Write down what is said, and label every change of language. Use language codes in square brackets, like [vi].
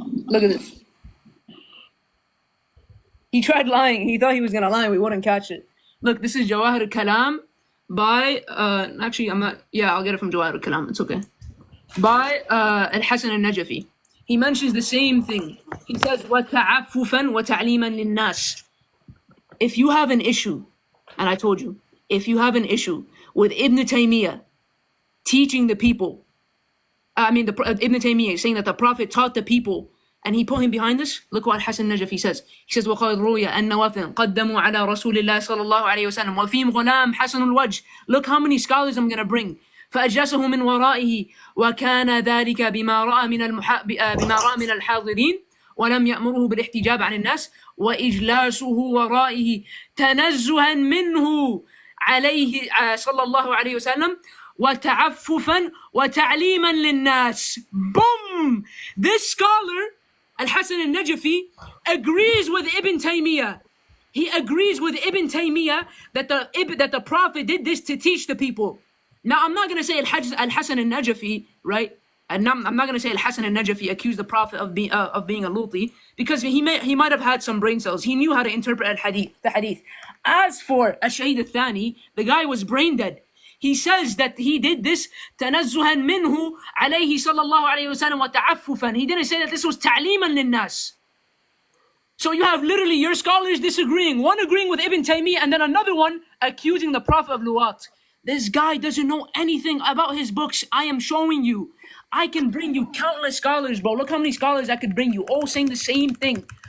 [en] Look at this. He tried lying. He thought he was going to lie and we wouldn't catch it. Look, this is Jawahir al-Kalam by, actually, I'm not, yeah, I'll get it from Jawahir al-Kalam. It's okay. By Al-Hasan al-Najafi. He mentions the same thing. He says, [ar] وَتَعَفُّفًا وَتَعْلِيمًا لِلنَّاسِ. [en] If you have an issue, and I told you, if you have an issue with Ibn Taymiyyah teaching the people, Ibn Taymiyyah is saying that the Prophet taught the people, and he put him behind this. Look what Hasan Najafi says. He says, [ar] وَقَدْ رُوِيَ أَنَّ وَفْدًا قَدَّمُوا عَلَى رَسُولِ اللَّهِ صَلَى اللَّهُ عَلَيْهِ وَسَلَّمَ وَفِيهِمْ غُلَامٌ حَسَنُ الْوَجْهِ. [en] Look how many scholars I'm going to bring. [ar] فأجلسه من ورائه وكان ذلك بما رأى من الحاضرين ولم يأمره بالاحتجاب عن الناس وإجلاسه ورائه تنزها منه عليه صلى الله عليه وسلم وتعففا وتعليما للناس. [en] Boom! This scholar, Al-Hasan al-Najafi, agrees with Ibn Taymiyyah. He agrees with Ibn Taymiyyah that the Prophet did this to teach the people. Now, I'm not going to say Al-Hasan al-Najafi, right? And I'm not going to say Al-Hasan al-Najafi accused the Prophet of being a luti, because he might have had some brain cells. He knew how to interpret the hadith. As for Ash-Shahid al-Thani, the guy was brain dead. He says that he did this [ar] تنزها منه عليه صلى الله عليه وسلم وتعففا. [en] He didn't say that this was [ar] تعليما للناس. [en] So you have literally your scholars disagreeing, one agreeing with Ibn Taymiyyah and then another one accusing the Prophet of luwat. This guy doesn't know anything about his books. I am showing you. I can bring you countless scholars, bro. Look how many scholars I could bring you, all saying the same thing.